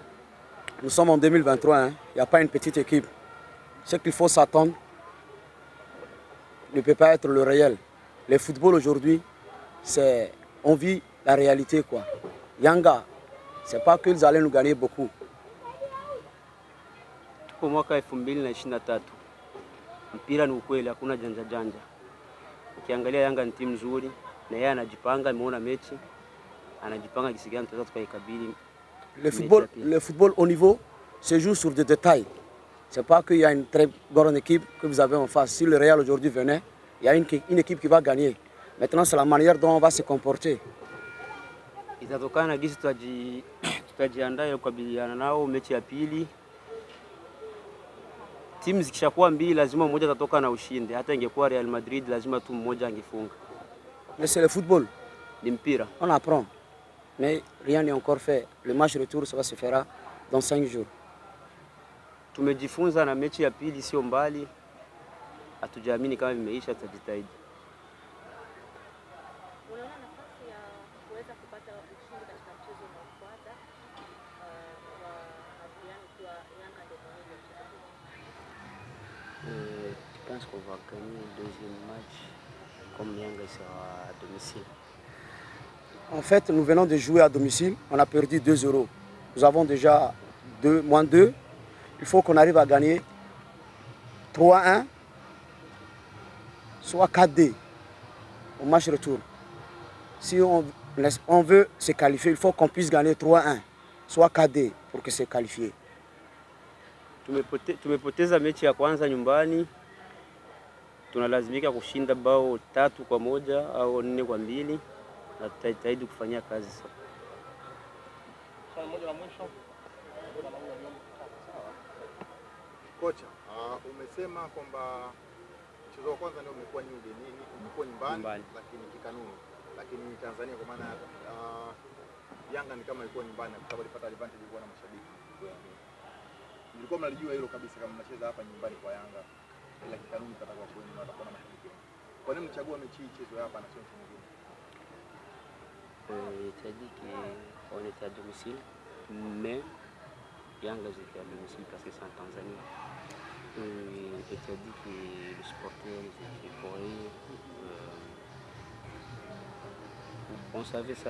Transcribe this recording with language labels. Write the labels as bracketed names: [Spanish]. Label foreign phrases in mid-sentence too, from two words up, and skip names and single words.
[French] Nous sommes en 2023, il n'y a pas une petite équipe. Ce qu'il faut s'attendre ne peut pas être le réel. Le football aujourd'hui, on vit la réalité, quoi. Yanga, c'est pas qu'ils allaient nous gagner beaucoup. [Swahili] Tuko mwaka 2023. Mpira ni ukweli, hakuna janja janja. ukiangalia Yanga ni timu nzuri na yeye anajipanga, ameona mechi anajipanga kisi gani tutaweza tukaikabili. [French] Le football au niveau se joue sur des détails. C'est pas qu'il y a une très grande équipe que vous avez en face. Si le Real aujourd'hui venait, il y a une équipe qui va gagner. Maintenant, c'est la manière dont on va se comporter. [Swahili] Itatokana na gisi tutajiandaa kukabiliana nao mechi ya pili. Timu zikishakuwa mbili lazima mmoja atatoka na ushindi. Hata ingekuwa Real Madrid lazima tu mmoja angefunga. [French] Mais c'est le football. [Swahili] Ni mpira. [French] On apprend. Mais rien n'est encore fait. Le match retour ça va se faire dans 5 jours. [Swahili] Tumejifunza na mechi ya pili sio mbali. Hatujaamini kama imeisha, tutajitahidi. Unaona nafasi ya kuweza kupata ushindi katika mchezo unaofuata wa Adrian kwa Yanga ndio mwenyeji. [French] Je pense qu'on va gagner le deuxième match comme Yanga sera à domicile. En fait, nous venons de jouer à domicile. On a perdu 2-0. Nous avons déjà -2. Il faut qu'on arrive à gagner 3-1, soit 4-2 au match retour. Si on veut se qualifier, il faut qu'on puisse gagner 3-1, soit 4-2 pour que se qualifier. [Swahili] Tumepoteza mechi ya kwanza nyumbani. Tunalazimika kushinda bao 3-1 au 4-2 na tutajitahidi kufanyia kazi sasa. Kocha, umesema kwamba mchezo wa kwanza ndio umekuwa ni ugenini, umekuwa nyumbani lakini kikanuni. Lakini Tanzania kwa maana Yanga ni kama ilikuwa nyumbani kwa sababu ilipata advantage kwa na mashabiki. Nilikuwa mnalijua hilo kabisa kama mnacheza hapa nyumbani kwa Yanga. Ila kikanuni patakuwa kwenu na watakuwa na mashabiki. Kwa nini mchagua mechi hii chezo hapa na sio nchi nyingine? [French] Tu as dit qu'on était à domicile, mais Yanga était à domicile parce que c'est en Tanzanie. Et tu as dit que les supporters étaient pour eux. On savait ça.